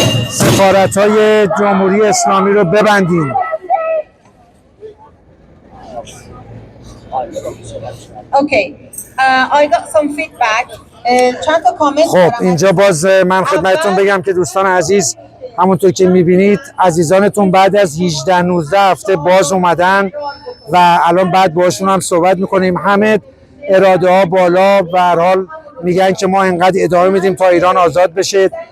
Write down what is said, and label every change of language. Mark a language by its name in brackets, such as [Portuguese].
[Persian] سفارت‌های جمهوری اسلامی رو ببندید. [English] Okay, I got some feedback. [Persian] چند تا کامنت خب اینجا باز من خدمتتون بگم که دوستان عزیز، همونطور که میبینید عزیزانتون بعد از 18-19 هفته باز اومدن و الان بعد باشون هم صحبت میکنیم. همه اراده ها بالا و هر حال میگن که ما اینقدر ادامه میدیم تا ایران آزاد بشه.